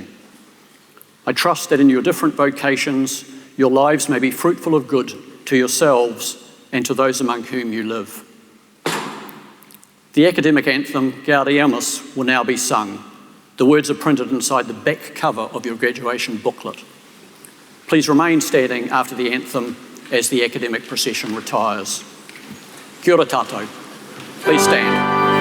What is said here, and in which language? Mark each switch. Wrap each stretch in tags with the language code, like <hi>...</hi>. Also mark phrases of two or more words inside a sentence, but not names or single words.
<en>I trust that in your different vocations, your lives may be fruitful of good to yourselves and to those among whom you live. The academic anthem, Gaudeamus, will now be sung. The words are printed inside the back cover of your graduation booklet. Please remain standing after the anthem as the academic procession retires.</en> <mi>Kia ora tātou.</mi> <en>Please stand.</en>